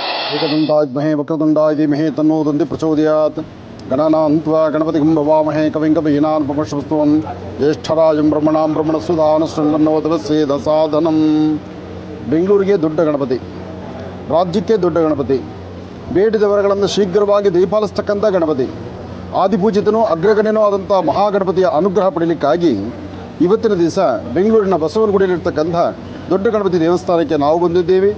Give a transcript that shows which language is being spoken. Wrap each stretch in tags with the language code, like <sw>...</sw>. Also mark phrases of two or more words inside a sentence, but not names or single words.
<sa>एकदन्ताद्महे वक्रतुण्डाय धीमहि तन्नो दन्ति प्रचोदयात् गणानान्त्वा गणपतिं भवामहे कविं कवीनान्पमश्रुत्वं ज्येष्ठराजं ब्रह्मणां ब्रह्मणस्सुधानशृण्वन्नोदवस्येदसादनं</sa> <kn>ಬೆಂಗಳೂರಿಗೆ ದೊಡ್ಡ ಗಣಪತಿ, ರಾಜ್ಯಕ್ಕೆ ದೊಡ್ಡ ಗಣಪತಿ, ಬೇಡಿದವರಗಳನ್ನು ಶೀಘ್ರವಾಗಿ ದಯಪಾಲಿಸ್ತಕ್ಕಂಥ ಗಣಪತಿ, ಆದಿಪೂಜಿತನೂ ಅಗ್ರಗಣ್ಯನೂ ಆದಂಥ ಮಹಾಗಣಪತಿಯ ಅನುಗ್ರಹ ಪಡೀಲಿಕ್ಕಾಗಿ ಇವತ್ತಿನ ದಿವಸ ಬೆಂಗಳೂರಿನ ಬಸವನಗುಡಿಯಲ್ಲಿರ್ತಕ್ಕಂಥ ದೊಡ್ಡ ಗಣಪತಿ ದೇವಸ್ಥಾನಕ್ಕೆ ನಾವು ಬಂದಿದ್ದೇವೆ.</kn>